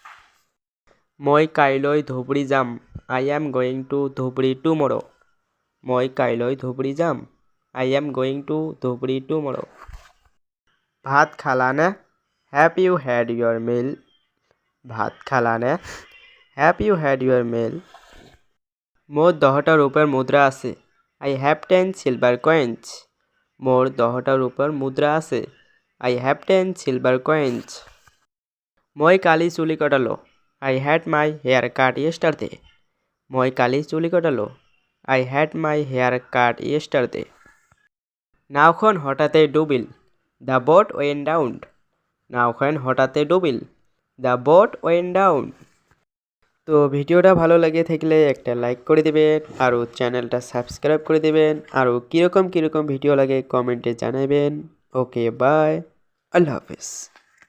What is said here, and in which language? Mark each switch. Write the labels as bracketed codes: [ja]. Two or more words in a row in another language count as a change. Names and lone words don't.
[as] মই কাইলৈ ধুবুৰী যাম, [en] I am going to Dhubri tomorrow. [as] মই কাইলৈ ধুবুৰী যাম, [en] I am going to Dhubri tomorrow. [as] ভাত খালানে? [en] have you had your meal? [as] ভাত খালানে? [en] have you had your meal? [as] মোর 10টা রূপের মুদ্রা আছে, [en] I have 10 silver coins. [as] মোর 10টা রূপের মুদ্রা আছে, [en] I have 10 silver coins. [as] মই কালি চুলি কটালো, [en] I had my hair cut yesterday. [as] মই কালি চুলি কটালো, [en] I had my hair cut yesterday. [as] নাওখন হঠাতে ডুবিল, [en] the boat went down. [as] নাওখন হঠাতে ডুবিল, [en] the boat went down. [bn] তো ভিডিওটা ভালো লাগে থাকলে একটা লাইক করে দিবেন আর চ্যানেলটা সাবস্ক্রাইব করে দিবেন আর কিরকম ভিডিও লাগে কমেন্টে জানাবেন। [en] okay bye, [ar] الله حافظ.